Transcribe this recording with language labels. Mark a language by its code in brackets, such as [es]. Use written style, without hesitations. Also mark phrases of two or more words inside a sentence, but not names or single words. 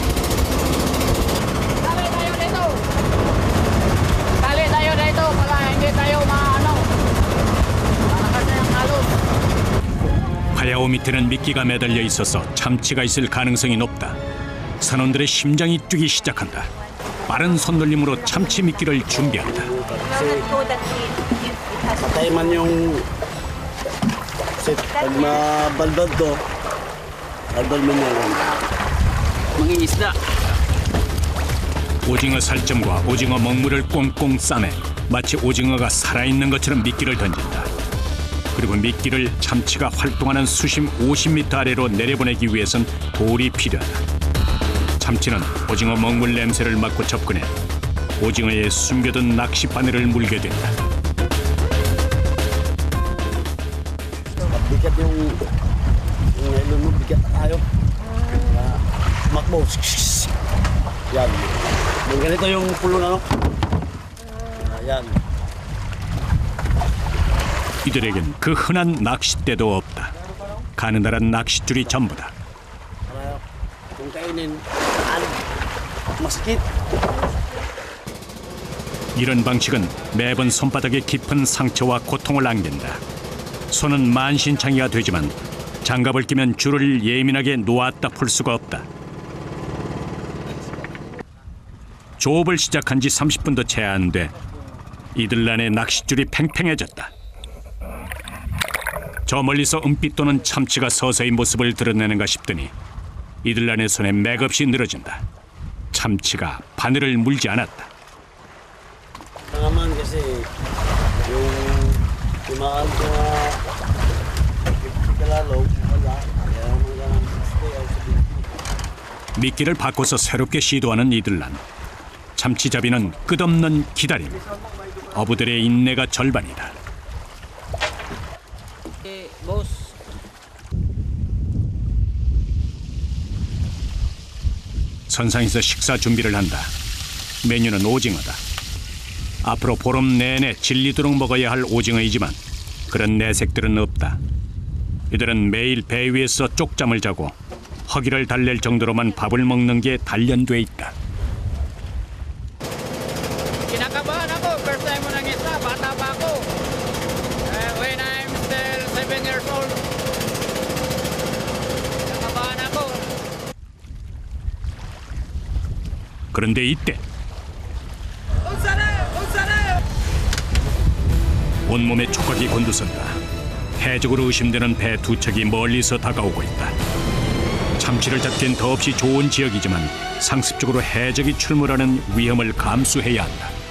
[ko] 파야오 밑에는 미끼가 매달려 있어서 참치가 있을 가능성이 높다. 선원들의 심장이 뛰기 시작한다. 빠른 손놀림으로 참치 미끼를 준비한다. [tl] patay man yung set. Pag mabaldad to, baldad mo yan. Mangingisda. [ko] 오징어 살점과 오징어 먹물을 꽁꽁 싸매 마치 오징어가 살아있는 것처럼 미끼를 던진다. 그리고 미끼를 참치가 활동하는 수심 50m 아래로 내려보내기 위해선 돌이 필요하다. 참치는 오징어 먹물 냄새를 맡고 접근해 오징어에 숨겨둔 낚시 바늘을 물게 된다. [tl] Bigat yung nylon mo, bigat tayo. Makbo. Yan. Yung ganito yung pulo na, no? Yan. [ko] 이들에겐 그 흔한 낚싯대도 없다. 가느다란 낚싯줄이 전부다. [tl] Para kung kainin, masakit. [ko] 이런 방식은 매번 손바닥에 깊은 상처와 고통을 안긴다. 손은 만신창이가 되지만 장갑을 끼면 줄을 예민하게 놓았다 풀 수가 없다. 조업을 시작한 지 30분도 채 안 돼 이들란의 낚싯줄이 팽팽해졌다. 저 멀리서 은빛 도는 참치가 서서히 모습을 드러내는가 싶더니 이들란의 손에 맥없이 늘어진다. 참치가 바늘을 물지 않았다. [tl] Naman kasi yung timaan ko na kalalo, wala. Kaya mga stay out sa [ko] 미끼를 바꿔서 새롭게 시도하는 이들란. 참치잡이는 끝없는 기다림. 어부들의 인내가 절반이다. [en] Boss. [ko] 선상에서 식사 준비를 한다. 메뉴는 오징어다. 앞으로 보름 내내 질리도록 먹어야 할 오징어이지만 그런 내색들은 없다. 이들은 매일 배 위에서 쪽잠을 자고 허기를 달랠 정도로만 밥을 먹는 게 단련돼 있다. [tl] Kinakabahan ako. [en] First time [tl] mo nang isda. Bata pa ako. [en] When I'm still 7 years old. [tl] Kinakabahan ako. [ko] 그런데 이때 온몸에 촉각이 곤두선다. 해적으로 의심되는 배 두 척이 멀리서 다가오고 있다. 참치를 잡기엔 더없이 좋은 지역이지만 상습적으로 해적이 출몰하는 위험을 감수해야 한다.